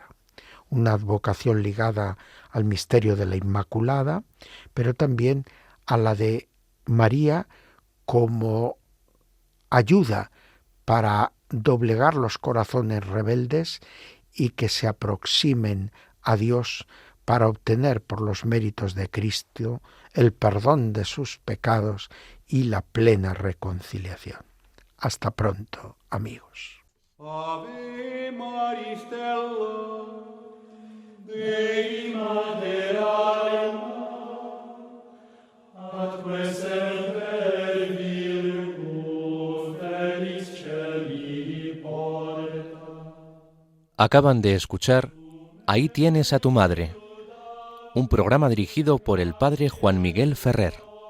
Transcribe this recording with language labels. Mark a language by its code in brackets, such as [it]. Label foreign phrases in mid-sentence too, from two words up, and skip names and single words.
[es] Una advocación ligada al misterio de la Inmaculada, pero también a la de María como ayuda para doblegar los corazones rebeldes y que se aproximen a Dios para obtener por los méritos de Cristo el perdón de sus pecados y la plena reconciliación. Hasta pronto, amigos. [la] Ave Maris Stella, Dei Materalem, atque semper Virgo felis celi porta. [es] Acaban de escuchar Ahí tienes a tu madre, un programa dirigido por el padre Juan Miguel Ferrer.